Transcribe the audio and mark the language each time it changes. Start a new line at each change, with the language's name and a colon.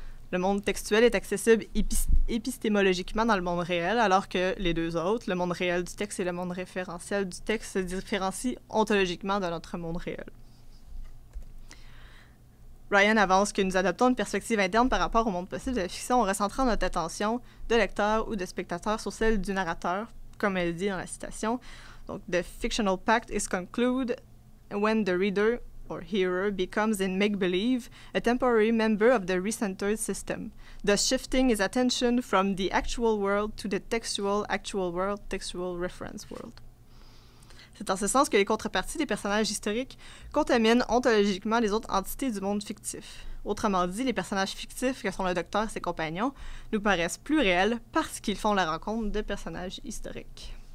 French: Le monde textuel est accessible épistémologiquement dans le monde réel, alors que les deux autres, le monde réel du texte et le monde référentiel du texte, se différencient ontologiquement de notre monde réel. Ryan avance que nous adoptons une perspective interne par rapport au monde possible de la fiction en recentrant notre attention de lecteur ou de spectateur sur celle du narrateur, comme elle dit dans la citation.
English: Donc, the fictional pact is concluded when the reader or hearer becomes in make-believe a temporary member of the recentered system, thus shifting his attention from the actual world to the textual actual world, textual reference world.
French: C'est en ce sens que les contreparties des personnages historiques contaminent ontologiquement les autres entités du monde fictif. Autrement dit, les personnages fictifs que sont le Docteur et ses compagnons nous paraissent plus réels parce qu'ils font la rencontre de personnages historiques.